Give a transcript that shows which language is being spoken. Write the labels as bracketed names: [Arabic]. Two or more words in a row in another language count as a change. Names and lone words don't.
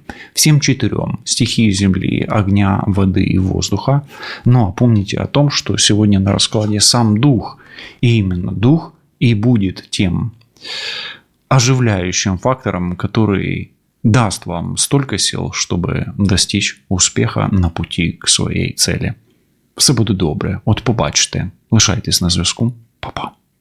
[Russian] Всем 4 стихии земли, огня, воды и воздуха. Но помните о том, что сегодня на раскладе сам дух. И именно дух и будет тем оживляющим фактором, который даст вам столько сил, чтобы достичь [Ukrainian] успіха на путі к своїй цілі. Все буде добре. От побачите. Лишайтесь на зв'язку. Па-па.